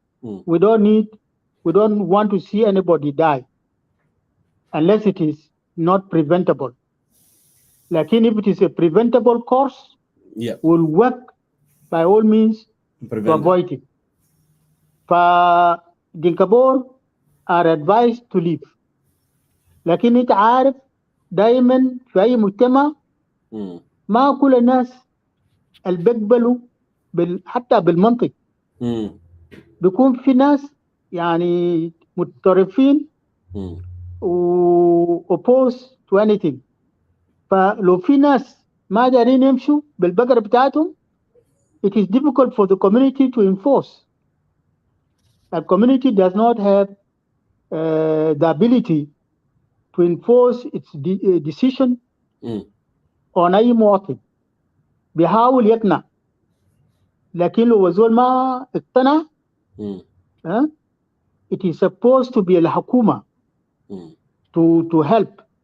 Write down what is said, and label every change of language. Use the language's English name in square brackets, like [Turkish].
[English] We don't want to see anybody die unless it is not preventable. Like if it is a preventable course, we'll work by all means to avoid it. فدينكابور are advised to leave. [Arabic] لكن انت عارف دائما في اي مجتمع ما كل الناس اللي بيقبلوا حتى بالمنطق بيكون في ناس يعني متطرفين و [English] opposed to anything. [Arabic] فلو في ناس ما دارين يمشوا بالبقرة بتاعتهم, [English] it is difficult for the community to enforce. The community does not have the ability to enforce its decision on [Arabic] أي مواطن. بيحاول يقنع, لكن لو وزول ما اقتنع, [English] it is supposed to be [Arabic] الحكومة to help.